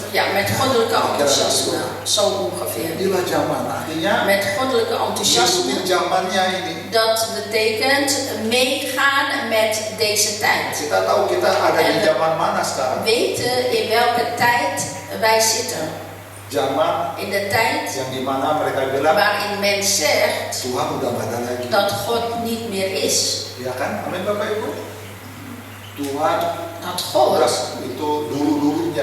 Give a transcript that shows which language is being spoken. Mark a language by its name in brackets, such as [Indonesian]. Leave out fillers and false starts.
[Dutch] ja, met goddelijke enthousiasme, zo ongeveer. [Indonesian] Ilah zaman artinya [Dutch] Met goddelijke enthousiasme, [Indonesian] ngikutin zamannya ini. [Dutch] dat betekent meegaan met deze tijd. [Indonesian] Kita tahu kita ada di zaman mana sekarang. [Dutch] Weten in welke tijd wij zitten. [Indonesian] Zaman [Dutch] In de tijd [Indonesian] yang dimana mereka bilang [Dutch] waarin men zegt [Indonesian] Tuhan udah gak ada lagi. [Dutch] dat God niet meer is. [Indonesian] Ya kan? Amin Bapak Ibu. Tuhan [Dutch] Dat God, [Indonesian] udah itu dulu-dulunya.